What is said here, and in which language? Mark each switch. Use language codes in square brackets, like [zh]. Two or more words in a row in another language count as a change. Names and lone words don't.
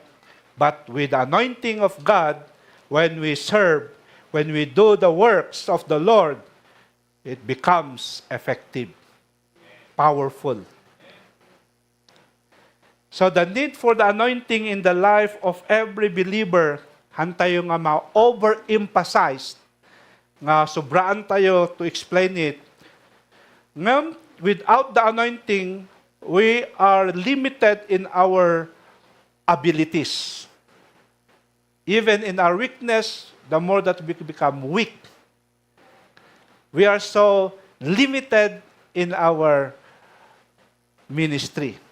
[en] But with the anointing of God, when we serve, when we do the works of the Lord, it becomes effective, powerful. So the need for the anointing in the life of every believer, [ilo] hantayo nga ma-overemphasized, nga sobraan tayo [en] to explain it. Ngam, without the anointing, we are limited in our abilities. Even in our weakness, the more that we become weak, we are so limited in our ministry.